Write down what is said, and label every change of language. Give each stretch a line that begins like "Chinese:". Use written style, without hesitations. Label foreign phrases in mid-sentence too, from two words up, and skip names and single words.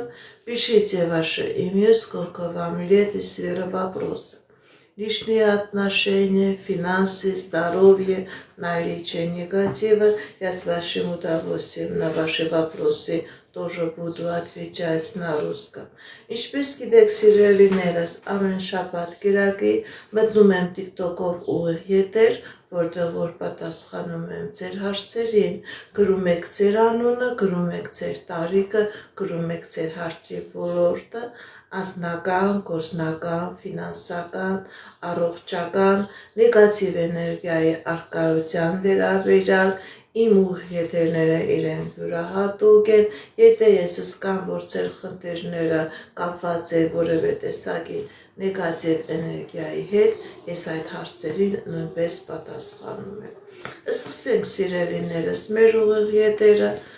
Russian: Пишите ваше имя, сколько вам лет и сфера вопросов. Личные отношения, финансы, здоровье, наличие негатива. Я с вашим удовольствием на ваши вопросы тоже буду отвечать на русском.
Armenian: Ինչպես գիտեք սիրելիներս, ամեն շաբաթ կիրակի մտնում եմ TikTok-ով ուղիղ եթեր, որտեղ որ պատասխանում եմ ձեր հարցերին, գրում եք ձեր անունը, գրում եք ձեր տարիքը, գրում եք ձեր հարցի ոլորտը, անձնական, գործնական, ֆինանսական, առողջական, նեգատիվ էներգիայի առկայության վերաբերյալ իմ ուղիղները իրենք յուրահատուկ են, եթե ես զգամ, որ ձեր խնդիրները կապված է որևէ տեսակի նեգատիվ էներգիայի հետ, ես այդ հարցերին նույնպես պատասխանում եմ։ Սկսենք սիրելիներս մեր ուղիղ եթերը,